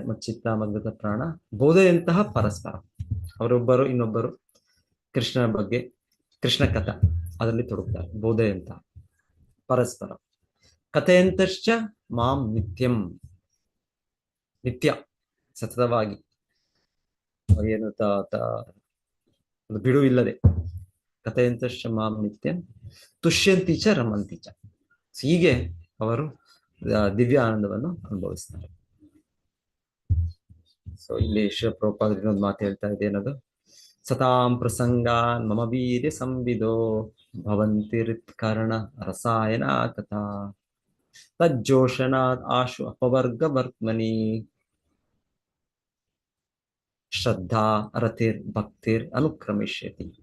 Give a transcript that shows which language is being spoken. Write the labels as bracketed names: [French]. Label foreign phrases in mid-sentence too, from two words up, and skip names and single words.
[Sanskrit] ಮಚ್ಚಿತ್ತ ಮದ್ಗತ ಪ್ರಾಣ ಬೋಧೆಯಂತಹ ಪರಸ್ಪರ, [Kannada] ಅವರೊಬ್ಬರು ಇನ್ನೊಬ್ಬರು ಕೃಷ್ಣನ ಬಗ್ಗೆ, ಕೃಷ್ಣ ಕಥಾ ಅದರಲ್ಲಿ ತೊಡಗುತ್ತಾರೆ. [Sanskrit] ಬೋಧೆಯಂತಹ ಪರಸ್ಪರ ಕಥೆಯಂತಶ್ಚ ಮಾಂ ನಿತ್ಯಂ, [Kannada] ನಿತ್ಯ ಸತತವಾಗಿ, ಏನು ಬಿಡುವಿಲ್ಲದೆ. [Sanskrit] ಕಥೆಯಂತಶ್ಚ ಮಾಂ ನಿತ್ಯಂ ತುಷ್ಯಂತಿ ಚ ರಮಂತಿ ಚ. [Kannada] ಹೀಗೆ ಅವರು ದಿವ್ಯ ಆನಂದವನ್ನು ಅನುಭವಿಸ್ತಾರೆ. ಸೊ ಇಲ್ಲಿ ಶ್ರೀ ಪ್ರಭುಪಾದರು ಇನ್ನೊಂದು ಮಾತು ಹೇಳ್ತಾ ಇದೆ, ಏನದು? [Sanskrit] ಸತಾಂ ಪ್ರಸಂಗಾನ್ ಮಮ ವೀರ್ಯ ಸಂವಿದೋ ಭವಂತಿರಿತ್ಕರ್ಣ ರಸಾಯನ ಕಥಾ ತಜ್ಜೋಷಣಾತ್ ಆಶು ಅಪವರ್ಗ ವರ್ತ್ಮನಿ ಶ್ರದ್ಧಾ ರತಿರ್ ಭಕ್ತಿರ್ ಅನುಕ್ರಮಿಷ್ಯತಿ.